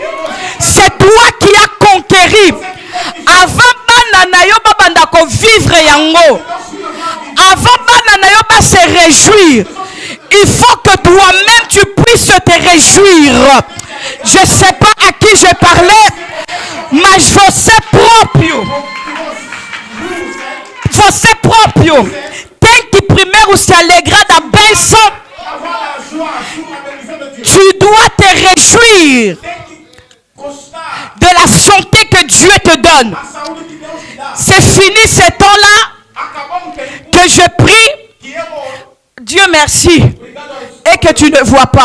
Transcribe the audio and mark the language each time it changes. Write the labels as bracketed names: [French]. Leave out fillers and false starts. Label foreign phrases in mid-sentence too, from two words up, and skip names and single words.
[French] C'est toi qui as conquéri. Avant [Lingala] bananayo babandako [French] vivre yango. Avant [Lingala] bananayo ba [French] se réjouir. Il faut que toi-même tu puisses te réjouir. Je ne sais pas à qui je parlais, mais [Portuguese] você próprio. Você próprio tem que primeiro se alegrar da bênção. [French] Tu dois te réjouir de la santé que Dieu te donne. C'est fini ce temps-là que je prie. Dieu merci. Et que tu ne vois pas.